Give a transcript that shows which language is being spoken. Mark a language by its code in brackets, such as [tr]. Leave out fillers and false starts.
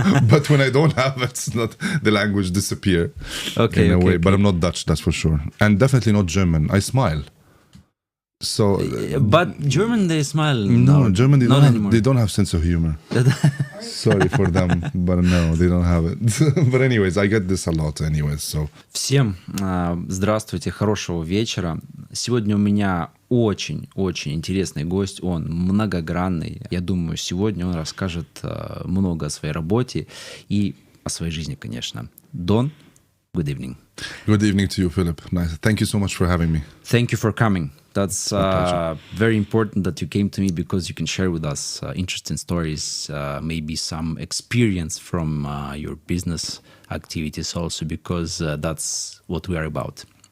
[en] But when I don't have, it's not, the language disappear in a way. But I'm not Dutch, that's for sure. And definitely not German. I smile. So, but German, they smile. No, German, anymore. They don't have sense of humor. Sorry for them, but no, they don't have it. But anyways, I get this a lot anyways, so. [ru] Всем здравствуйте, хорошего вечера. Сегодня у меня очень-очень интересный гость, он многогранный. Я думаю, сегодня он расскажет много о своей работе и о своей жизни, конечно. [en] Don, good evening. Good evening to you, Philip. Nice. Thank you so much for having me. Thank you for coming. That's very important that you came to me because you can share with us interesting stories, maybe some experience from your business activities also, because that's what we are about.